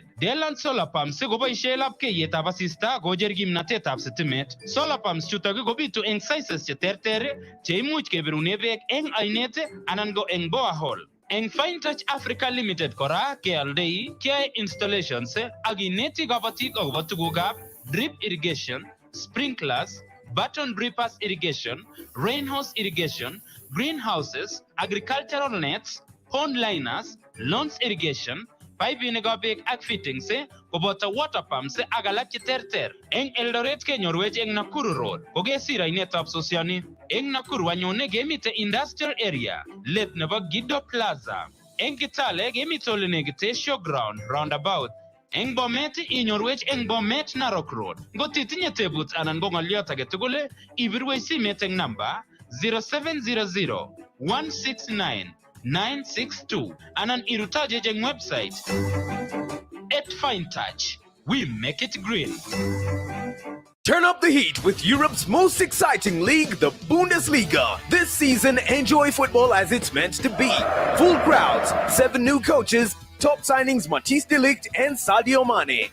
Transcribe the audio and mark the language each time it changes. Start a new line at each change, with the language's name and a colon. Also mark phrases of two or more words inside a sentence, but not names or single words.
Kalenjin: Deland Solar Pumps koboishe lapkeiyetab asista kocher kimnatetab sitimet. Solar Pumps chutok kobitu eng sizes cheterter cheimuch kebirune beek eng ainet anan ko eng borehole. Eng Fine Touch Africa Limited kora kealdei kiyae installations ak ineti kabatik akobo tugukab
English: drip irrigation, sprinklers, button drippers irrigation, rainhose irrigation, greenhouses, agricultural nets, pond liners, lawns irrigation,
Kalenjin: paipinikab beek ak fittings koboto
English: water pumps
Kalenjin: ak alak cheterter. Eng Eldoret kenyorwech eng Nakuru Road kokesir ainetab Sosiani. Eng Nakuru anyone kemite
English: industrial area
Kalenjin: let nebo Gido Plaza. Eng Kitale kemite ole nekite
English: showground roundabout.
Kalenjin: Eng Bomet inyorwech eng Bomet Narok Road. Ngotitinye tebut anan ko ng'olyot age tugul ibirwech simet eng namba 0700 169 962 anan irutaje eng website @finetouch.
English: We make it green. Turn up the heat with Europe's most exciting league, the Bundesliga. This season, enjoy football as it's meant to be. Full crowds, 7 new coaches, top signings Matthijs de Ligt and Sadio Mane.